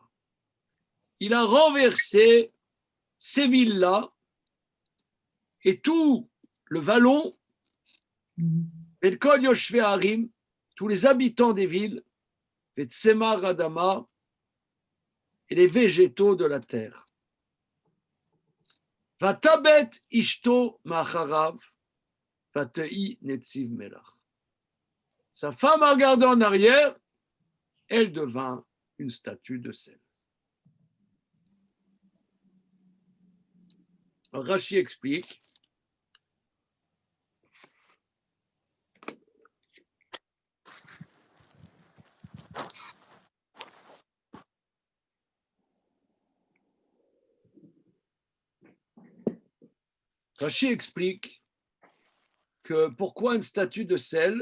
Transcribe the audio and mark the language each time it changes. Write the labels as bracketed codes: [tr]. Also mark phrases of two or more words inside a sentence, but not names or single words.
[fr] Il a renversé ces villes-là et tout le vallon, et [he] כל יושבי הערים, [fr] tous les habitants des villes, et [he] צמח האדמה, [fr] et les végétaux de la terre. [he] ותבט אשתו מאחריו ותהי נציב מלח. [fr] Sa femme a regardé en arrière, elle devint une statue de sel. Rashi explique. Rashi explique que pourquoi une statue de sel?